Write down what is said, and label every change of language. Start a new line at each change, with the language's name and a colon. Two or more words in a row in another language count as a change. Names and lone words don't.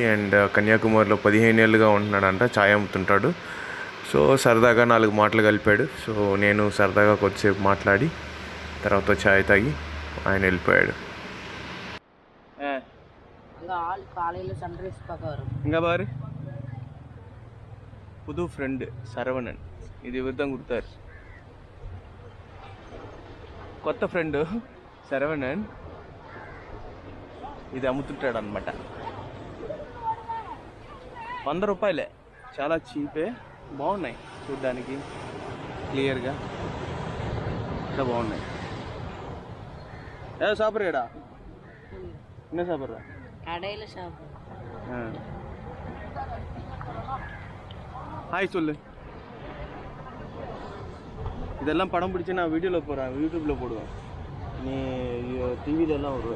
Telugu: అండ్ కన్యాకుమారిలో 15 ఏళ్ళుగా ఉంటున్నాడంట. ఛాయ్ అమ్ముతుంటాడు. సో సరదాగా 4 మాటలు కలిపాడు. సో నేను సరదాగా కొద్దిసేపు మాట్లాడి తర్వాత ఛాయ్ తాగి ఆయన వెళ్ళిపోయాడు. ఇంకా బారు
Tamil: புது ஃப்ரெண்டு சரவணன், இது இவர் தான் கொடுத்தார்.
Telugu: కొత్త ఫ్రెండ్ శరవణన్ ఇది అమ్ముతుంటాడు అనమాట. 100 రూపాయలే, చాలా చీపే. బాగున్నాయి చూడ్డానికి, క్లియర్గా ఇంకా బాగున్నాయి.
Tamil: ஏ சாப்பிட்றடா என்ன சாப்பிட்ற கடையில் சாப்பிட்ற? ஹாய் சொல்லு. இதெல்லாம் படம் பிடிச்சி நான் வீடியோவில் போடுறேன், யூடியூப்பில் போடுவேன். நீ டிவிலெல்லாம் வருவேன்.